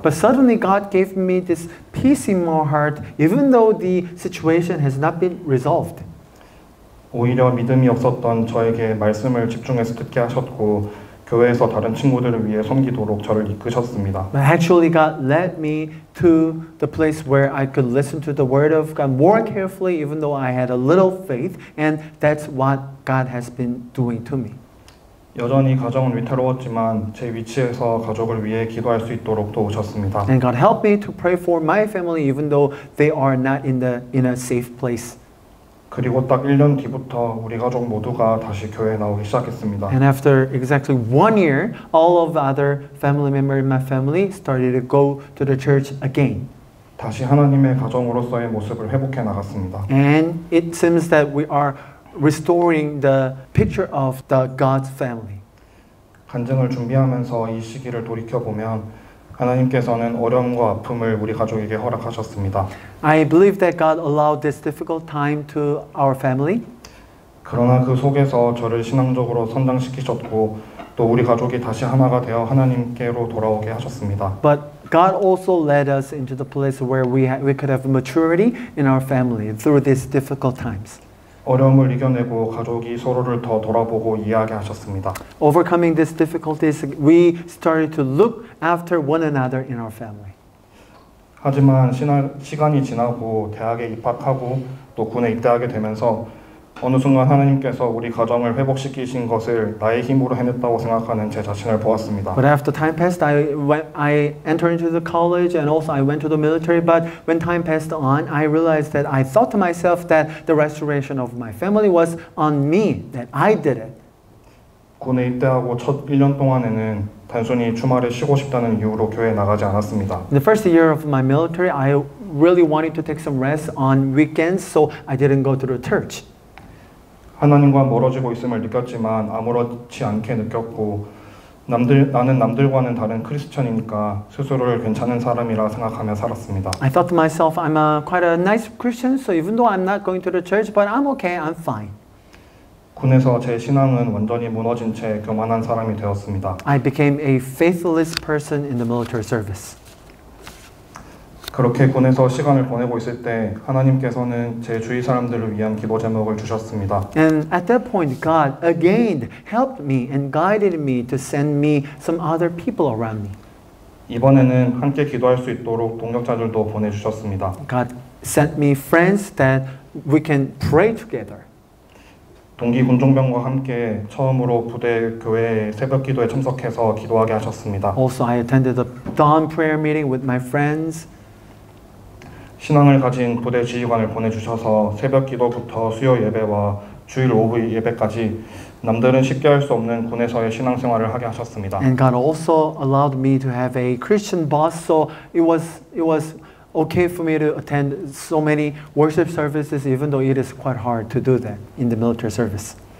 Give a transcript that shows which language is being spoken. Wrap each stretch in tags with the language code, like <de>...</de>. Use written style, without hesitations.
<en>But suddenly God gave me this peace in my heart, even though the situation has not been resolved.</en> <ko>오히려 믿음이 없었던 저에게 말씀을 집중해서 듣게 하셨고 교회에서 다른 친구들을 위해 섬기도록 저를 이끄셨습니다.</ko> <en>But actually God led me to the place where I could listen to the word of God more carefully, even though I had a little faith, and that's what God has been doing to me.</en> <ko>여전히 가정은 위태로웠지만 제 위치에서 가족을 위해 기도할 수 있도록 도우셨습니다.</ko> <en>And God helped me to pray for my family, even though they are not in a safe place.</en> <ko>그리고 딱 1년 뒤부터 우리 가족 모두가 다시 교회에 나오기 시작했습니다.</ko> <en>And after exactly 1 year, all of the other family members in my family started to go to the church again.</en> <ko>다시 하나님의 가정으로서의 모습을 회복해 나갔습니다.</ko> <en>And it seems that we are restoring the picture of the God's family.</en> <ko>간증을 준비하면서 이 시기를 돌이켜 보면 하나님께서는 어려움과 아픔을 우리 가족에게 허락하셨습니다.</ko> <en>I believe that God allowed this difficult time to our family.</en> <ko>그러나 그 속에서 저를 신앙적으로 성장시키셨고 또 우리 가족이 다시 하나가 되어 하나님께로 돌아오게 하셨습니다.</ko> <en>But God also led us into the place where we could have maturity in our family through these difficult times.</en> <ko>어려움을 이겨내고 가족이 서로를 더 돌아보고 이해하게 하셨습니다.</ko> <en>Overcoming these difficulties, we started to look after one another in our family.</en> <ko>하지만 시간이 지나고 대학에 입학하고 또 군에 입대하게 되면서 어느 순간 하나님께서 우리 가정을 회복시키신 것을 나의 힘으로 해냈다고 생각하는 제 자신을 보았습니다.</ko> <en>But after time passed, I entered into the college and also I went to the military. But when time passed on, I realized that I thought to myself that the restoration of my family was on me, that I did it.</en> <ko>군에 입대하고 첫 1년 동안에는 단순히 주말에 쉬고 싶다는 이유로 교회에 나가지 않았습니다.</ko> <en>In the first year of my military, I really wanted to take some rest on weekends, so I didn't go to the church.</en> <ko>하나님과 멀어지고 있음을 느꼈지만 아무렇지 않게 느꼈고 나는 남들과는 다른 크리스천이니까 스스로를 괜찮은 사람이라 생각하며 살았습니다.</ko> <en>I thought to myself, I'm quite a nice Christian, so even though I'm not going to the church, but I'm okay, I'm fine.</en> <ko>군에서 제 신앙은 완전히 무너진 채 교만한 사람이 되었습니다.</ko> <en>I became a faithless person in the military service.</en> <ko>그렇게 군에서 시간을 보내고 있을 때 하나님께서는 제 주위 사람들을 위한 기도 제목을 주셨습니다.</ko> <en>And at that point, God again helped me and guided me to send me some other people around me.</en> <ko>이번에는 함께 기도할 수 있도록 동역자들도 보내주셨습니다.</ko> <en>God sent me friends that we can pray together.</en> <ko>동기 군종병과 함께 처음으로 부대 교회 새벽 기도에 참석해서 기도하게 하셨습니다.</ko> <en>Also, I attended the dawn prayer meeting with my friends.</en> <ko>신앙을 가진 부대 지휘관을 보내주셔서 새벽 기도부터 수요 예배와 주일 오후 예배까지 남들은 쉽게 할 수 없는 군에서의 신앙생활을 하게 하셨습니다.</ko> <en>And God also allowed me to have a Christian boss, so it was okay for me to attend so many worship services, even though it is quite hard to do that in the military service.</en>